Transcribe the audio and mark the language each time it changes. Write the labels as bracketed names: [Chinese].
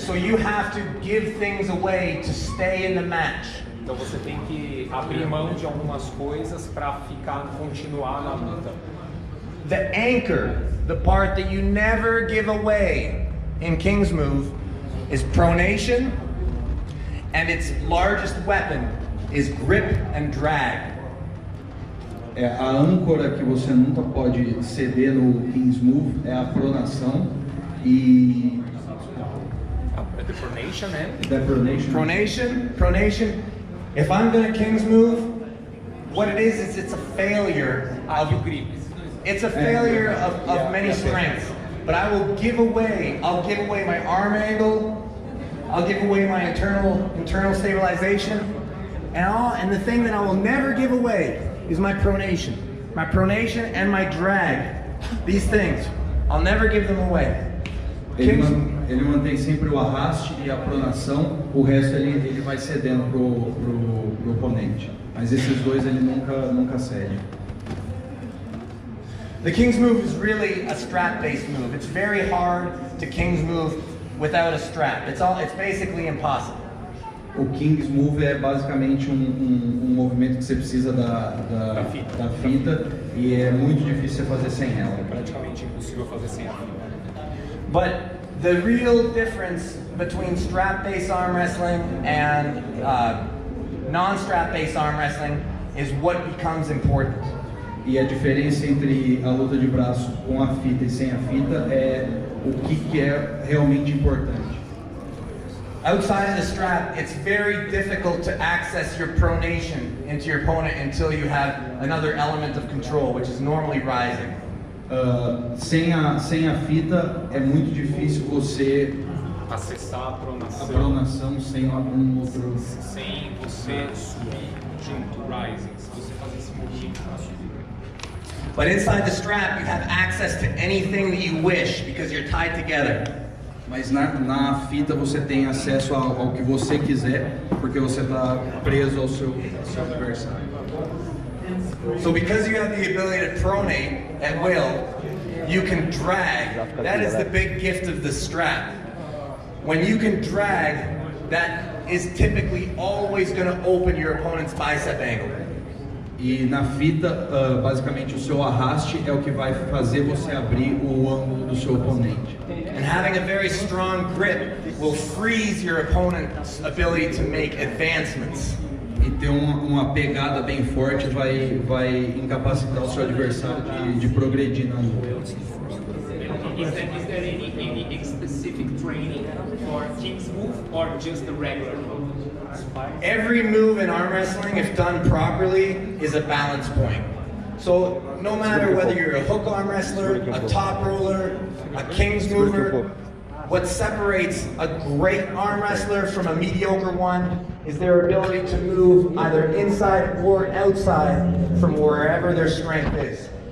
[English] So you have to give things away to stay in the match. [Portuguese] Então você tem que abrir mão de algumas coisas para continuar na luta. [English] The anchor, the part that you never give away in King's Move, is pronation, and its largest weapon is grip and drag. [Portuguese] A âncora que você nunca pode ceder no King's Move é a pronação e [English] the pronation and the pronation. Pronation. If I'm gonna King's Move, what it is it's a failure of grip. It's a failure of many strengths. But I will give away. I'll give away my arm angle. I'll give away my internal stabilization, and the thing that I will never give away is my pronation. My pronation and my drag. These things, I'll never give them away. [Portuguese] Ele mantém sempre o arraste e a pronação, o resto ele vai cedendo pro oponente. Mas esses dois ele nunca cede. [English] The King's Move is really a strap-based move. It's very hard to King's Move without a strap. It's basically impossible. [Portuguese] O King's Move é basicamente um movimento que você precisa da fita e é muito difícil você fazer sem ela. É praticamente impossível fazer sem a fita. [English] But the real difference between strap-based arm wrestling and non-strap-based arm wrestling is what becomes important. [Portuguese] E a diferença entre a luta de braço com a fita e sem a fita é o que é realmente importante. [English] Outside of the strap, it's very difficult to access your pronation into your opponent until you have another element of control, which is normally rising. [Portuguese] Sem a fita é muito difícil você Acessar a pronação, sem algum outro. sem você subir junto, rising, se você fazer esse movimento para subir. [English] But inside the strap, you have access to anything that you wish because you're tied together. [Portuguese] Mas na fita você tem acesso ao que você quiser, porque você está preso ao seu adversário. [English] So because you have the ability to pronate at will, you can drag. That is the big gift of the strap. When you can drag, that is typically always going to open your opponent's bicep angle. [Portuguese] E na fita, basicamente o seu arraste é o que vai fazer você abrir o ângulo do seu oponente. [English] And having a very strong grip will freeze your opponent's ability to make advancements. [Portuguese] E ter uma pegada bem forte vai incapacitar o seu adversário de progredir na luta. [English] Is there any specific training for King's Move or just the regular move? Every move in arm wrestling, if done properly, is a balance point. So no matter whether you're a hook arm wrestler, a top roller, a King's mover, what separates a great arm wrestler from a mediocre one is their ability to move either inside or outside from wherever their strength is.